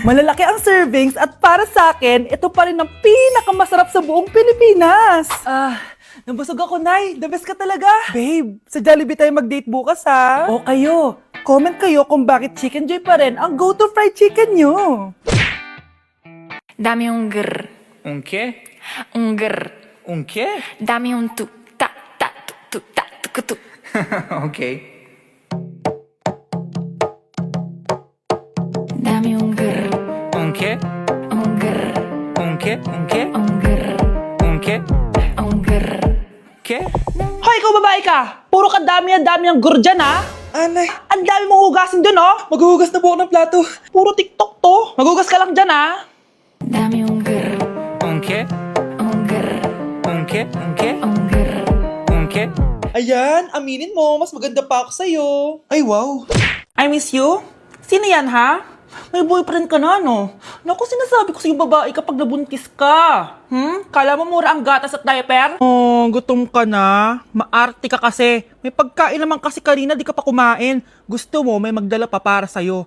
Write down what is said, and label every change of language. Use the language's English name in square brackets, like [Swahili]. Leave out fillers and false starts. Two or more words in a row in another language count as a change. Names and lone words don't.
[Filipino] Malalaki ang servings at para sa akin, ito pa rin ang pinakamasarap sa buong Pilipinas. Nabusog ako, Nay. [English] The best [Filipino] ka talaga. Babe, sa Jollibee tayo mag-date bukas, ha? O kayo, comment kayo kung bakit Chicken Joy pa rin ang [English] go-to fried chicken [Filipino] nyo. [Spanish] Dame un grr, Un qué? un grr. Un qué? Dame un tu, ta, ta, tu, ta, tu, tu. Okay. Dame un qué? Ongr, ¿Un qué? ¿Un qué? ongr, ¿Un qué? ongr. ¿Qué? [Filipino] Hoy, ikaw babae ka! Puro ka dami ang gur dyan, ha? Anay, Ang dami mong hugasin dun, oh! maghuhugas na po ako ng plato. Puro TikTok to. Maghugas ka lang dyan, ha? [Spanish] Dame ongr, ¿Un qué? ongr, ¿Un qué? ¿Un qué? ongr. ¿Un qué? [Filipino] Ayan, aminin mo, mas maganda pa ako sa'yo. Ay, wow. [English] I miss you? [Filipino] Sino yan, ha? May boyfriend ka na, no? Naku, sinasabi ko sa'yo babae kapag nabuntis ka. Kala mo mura ang gatas at diaper? Oh, gutom ka na. Maarte ka kasi. May pagkain naman kasi kanina, di ka pa kumain. Gusto mo, may magdala pa para sa'yo.